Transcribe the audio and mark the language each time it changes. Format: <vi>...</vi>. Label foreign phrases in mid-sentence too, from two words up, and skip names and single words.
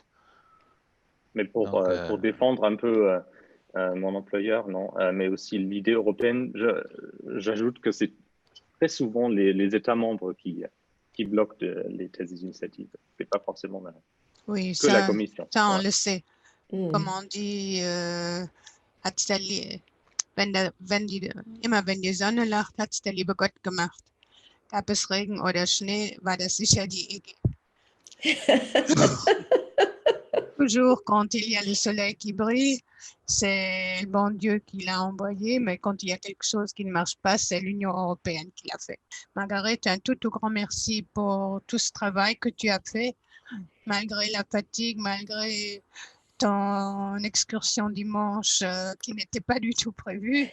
<fr>Mais pour défendre un peu mon employeur, non, mais aussi l'idée européenne, j'ajoute que c'est très souvent les États membres qui bloquent les thèses d'initiative. Ce n'est pas forcément la Commission. Ça, on le sait. Comme on dit,</fr> <de>immer wenn die Sonne lacht, hat es der liebe Gott gemacht. Gab es Regen oder Schnee, war das sicher die EG.</de> <fr>Toujours quand il y a le soleil qui brille, c'est le bon Dieu qui l'a envoyé, mais quand il y a quelque chose qui ne marche pas, c'est l'Union européenne qui l'a fait. Margaret, un tout grand merci pour tout ce travail que tu as fait, malgré la fatigue, malgré ton excursion dimanche qui n'était pas du tout prévue.</fr>